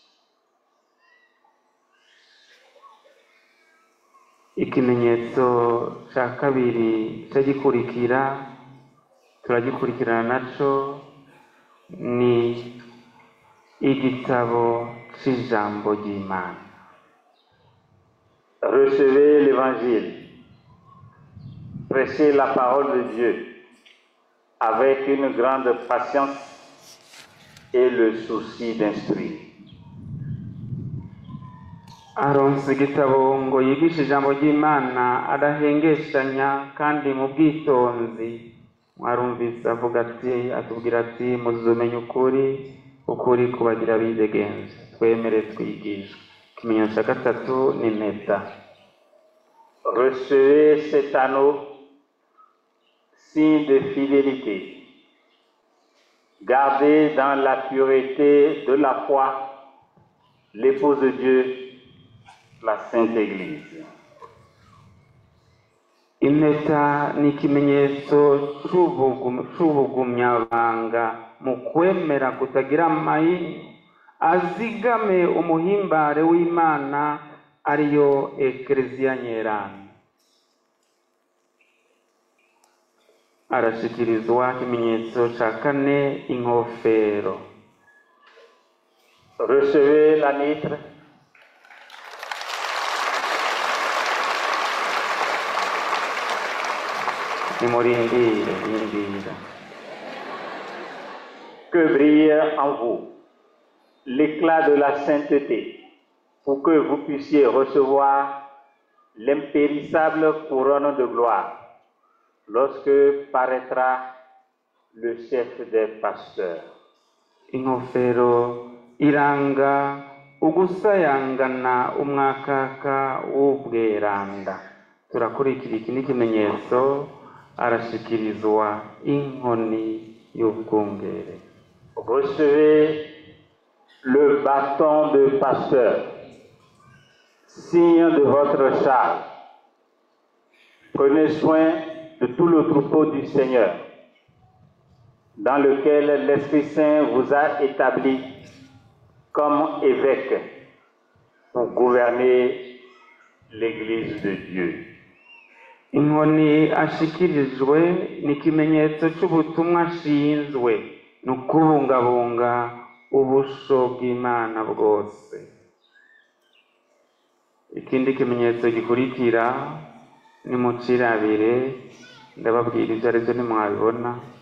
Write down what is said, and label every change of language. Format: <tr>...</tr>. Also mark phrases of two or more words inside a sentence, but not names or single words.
<rn>Ikimenyetso ca kabiri cagikurikira turagikurikirana naco ni igitabo c'ijambo ry'Imana.</rn> <fr>Recevez l'évangile, prêchez la parole de Dieu avec une grande patience et le souci d'instruire.</fr> <rn>Aronse igitabo ngo yigishe ijambo ry'Imana adahengeshanya kandi mu bwitonzi. Mwarumvise atubwira ati muzomenya ukuri kubagira bidegenza. Twemere twigishwe. Ikimenyetso ca gatatu ni impeta.</rn> <fr>Recevez cet anneau, signe de fidélité. Gardez dans la pureté de la foi l'épouse de Dieu, la Sainte Église.</fr> <rn>Impeta ni ikimenyetso c'ubugumyabanga mu kwemera kutagira amayini, azigame umuhimbare w'Imana ariyo Ekleziya Nyerana. Arashikirizwa ikimenyetso ca kane, inkofero.</rn> <fr>Recevez la mitre.</fr> <rn>Indira.</rn> <fr>Que brille en vous l'éclat de la sainteté, pour que vous puissiez recevoir l'impérissable couronne de gloire lorsque paraîtra le chef des pasteurs.</fr> <rn>Inkofero iranga ugusayangana umwakaka w'ubweranda. Turakurikira iki n'ikimenyetso, arashikirizwa inkoni y'ubwungere.</rn> <fr>Recevez le bâton de pasteur, signe de votre charge. Prenez soin de tout le troupeau du Seigneur, dans lequel l'Esprit Saint vous a établi comme évêque pour gouverner l'Église de Dieu.</fr> <rn>Inkoni ashikirijwe ni ikimenyetso c'ubutumwa ashinzwe ni ukubungabunga ubusho bw'Imana bwose. Ikindi kimenyetso gikurikira ni mucirabire, ndababwira ivyo arivyo nimwabibona.</rn>